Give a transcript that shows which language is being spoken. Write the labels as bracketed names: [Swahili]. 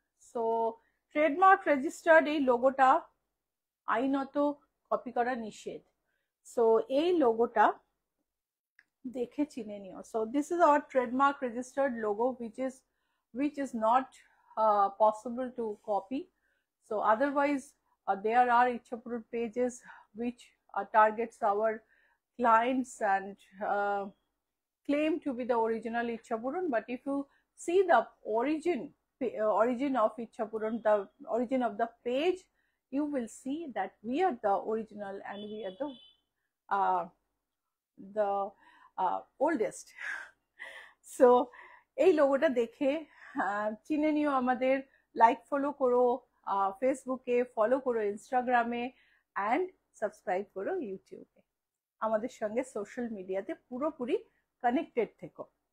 [Bangla] So trademark registered এই লোগোটা আইনত কপি করা নিষেধ। সো এই লোগোটা দেখে চিনে নিও। [English] So this is our trademark registered logo which is not possible to copy. So otherwise there are Ichhapuran pages which targets our clients and claim to be the original Ichhapuran, but if you see the origin of Ichhapuran, the origin of the page, you will see that we are the original and we are the oldest. [Bangla] So এই লোগোটা দেখে চিনে নিও আমাদের, like follow করো ফেসবুকে, follow করো ইনস্টাগ্রামে, অ্যান্ড সাবস্ক্রাইব করো ইউটিউবে। আমাদের সঙ্গে সোশ্যাল মিডিয়াতে পুরোপুরি কানেক্টেড থেকো।